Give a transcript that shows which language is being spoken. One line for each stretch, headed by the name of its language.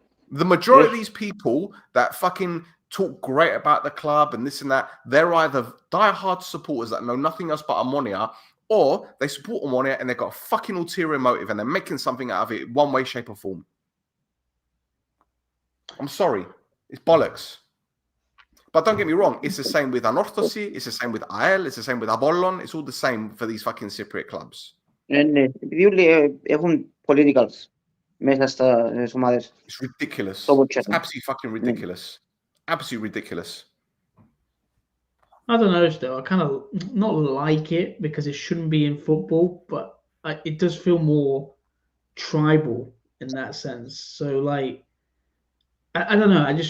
English: The majority of these people that fucking talk great about the club and this and that, they're either diehard supporters that know nothing else but Omonoia, or they support Omonoia and they've got a fucking ulterior motive and they're making something out of it one way, shape or form. I'm sorry. It's bollocks. But don't get me wrong. It's the same with Anorthosi. It's the same with AEL. It's the same with Apollon. It's all the same for these fucking Cypriot clubs.
Greek: Επειδή όλοι έχουν politicals.
English: It's ridiculous. It's absolutely fucking ridiculous. Absolutely ridiculous. I don't know, still. I kind of not like it because it shouldn't be in football, but it does feel more tribal in that sense. So, like, I don't know.